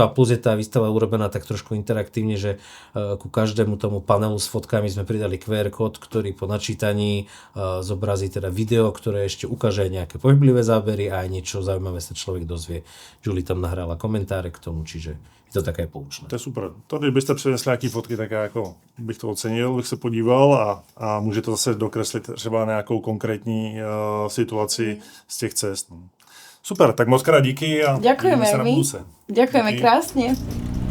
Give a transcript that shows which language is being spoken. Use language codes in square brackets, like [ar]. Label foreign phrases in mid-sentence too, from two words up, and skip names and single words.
[sk] A plus je tá výstava urobená tak trošku interaktívne, že ku každému tomu panelu s fotkami sme pridali QR kód, ktorý po načítaní zobrazí teda video, ktoré ešte ukáže aj nejaké pohyblivé zábery a aj niečo zaujímavé sa človek dozvie. Julie tam nahrála komentáre k tomu, čiže je to také poučné. [cs] To je super. To, kdybyste přinesli nějaké fotky, tak já jako bych to ocenil, bych se podíval a může to zase dokreslit třeba nějakou konkrétní situaci z těch cest. Super, tak moc krát díky a [sk] ďakujeme sa na my. budúce. Ďakujeme krásne.